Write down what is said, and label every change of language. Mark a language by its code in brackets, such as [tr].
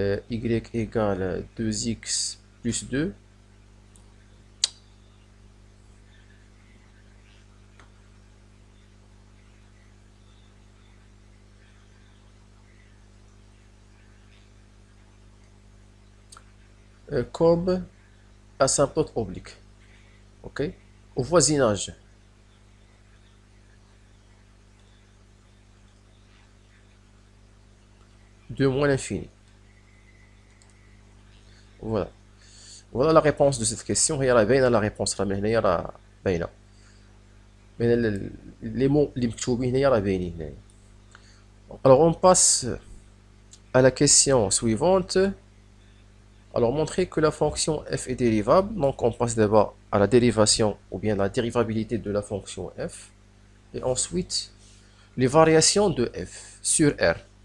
[fr] y égale 2x plus 2 comme asymptote oblique. Ok, au voisinage 2 moins l'infini. Voilà. Voilà la réponse de cette question. [ar] هي راه باينة [fr] la réponse [ar] راه من هنايا راه باينة. باينة [fr] les mots [ar] اللي مكتوبين هنايا راه باينين هنايا. [fr] Alors on passe à la question suivante. Alors montrer que la fonction f est dérivable. Donc on passe d'abord à la dérivation ou bien la dérivabilité de la fonction f. Et ensuite les variations de f sur R.